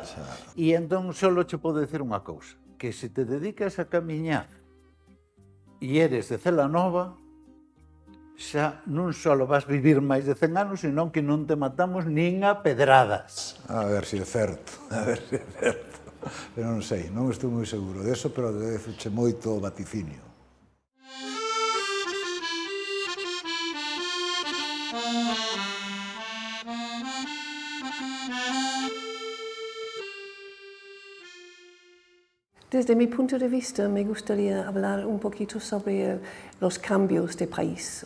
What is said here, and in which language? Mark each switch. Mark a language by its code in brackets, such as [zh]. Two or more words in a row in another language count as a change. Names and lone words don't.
[gl] E entón só che podo dicir unha cousa, que se te dedicas a camiñar e eres de Celanova, xa non só vas vivir máis de 100 anos, senón que non te matamos nin a pedradas. A ver se é certo, a ver se é certo. Pero non sei, non estou moi seguro deso, pero agradezoche moito o vaticinio. [es] Desde mi punto de vista, me gustaría hablar un poquito sobre los cambios de país.